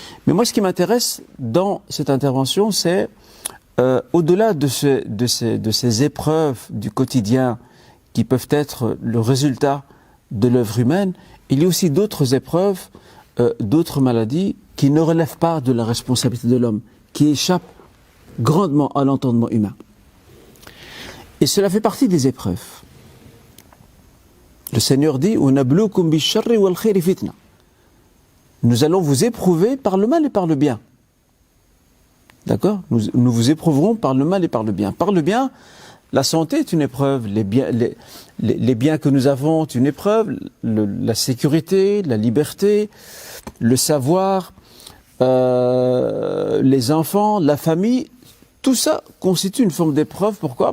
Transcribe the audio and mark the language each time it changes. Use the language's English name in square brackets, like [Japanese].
[French] Mais moi, ce qui m'intéresse dans cette intervention, c'est au-delà de ces épreuves du quotidien qui peuvent être le résultat de l'œuvre humaine, il y a aussi d'autres épreuves, d'autres maladies qui ne relèvent pas de la responsabilité de l'homme, qui échappent grandement à l'entendement humain. Et cela fait partie des épreuves. Le Seigneur dit [Arabic] وَنَبْلُوكُمْ بِالشَّرِّ وَالْخَيْرِ فِتْنَةً. [French] Nous allons vous éprouver par le mal et par le bien. D'accord ? Nous vous éprouverons par le mal et par le bien. Par le bien, la santé est une épreuve, les biens que nous avons est une épreuve, la sécurité, la liberté, le savoir, les enfants, la famille, tout ça constitue une forme d'épreuve. Pourquoi ?